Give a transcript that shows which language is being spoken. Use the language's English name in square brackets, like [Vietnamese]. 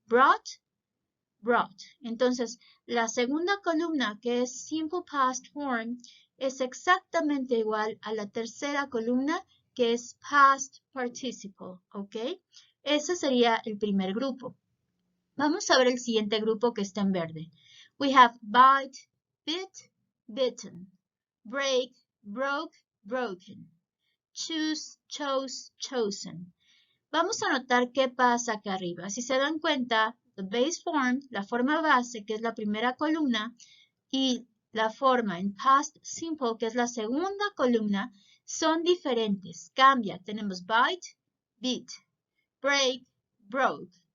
[Spanish] Brought, brought. Entonces, la segunda columna, que es Simple Past Form, es exactamente igual a la tercera columna, que es Past Participle, ¿ok? Ese sería el primer grupo. Vamos a ver el siguiente grupo que está en verde. [English] We have bite, bit, bitten, break, broke, broken, choose, chose, chosen. [Spanish] Vamos a notar qué pasa acá arriba. Si se dan cuenta, [English] the base form, [Spanish] la forma base, que es la primera columna, y la forma en past simple, que es la segunda columna, son diferentes. Cambia. Tenemos bite, beat, break, broke.